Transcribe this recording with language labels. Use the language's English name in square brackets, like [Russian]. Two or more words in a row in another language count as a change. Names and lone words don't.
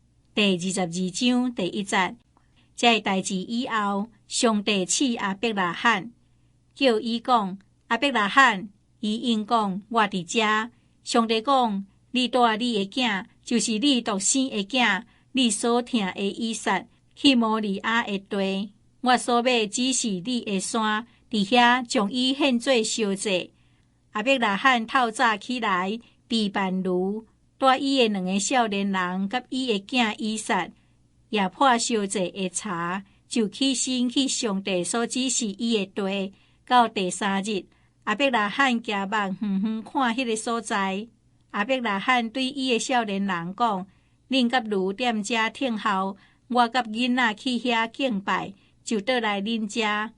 [Min Nan Chinese] 第22章第1節。這代志以後，上帝賜亞伯拉罕，叫伊講：亞伯拉罕，伊應講：我佇遮。上帝講：你帶你的囝，就是你獨生的囝，你所疼的以撒，去摩利亞的地。我所要指示你的山，佇遐將伊獻做燒祭。亞伯拉罕透早起來，備辦驢，帶伊的兩個少年人，甲伊的囝以撒，也破燒祭的柴，就起身去上帝所指示伊的地。到第3日，亞伯拉罕行目遠遠看迄個所在。亞伯拉罕對伊的少年人講：恁甲驢踮遮聽候，我甲囡仔去遐敬拜，就倒來恁遮。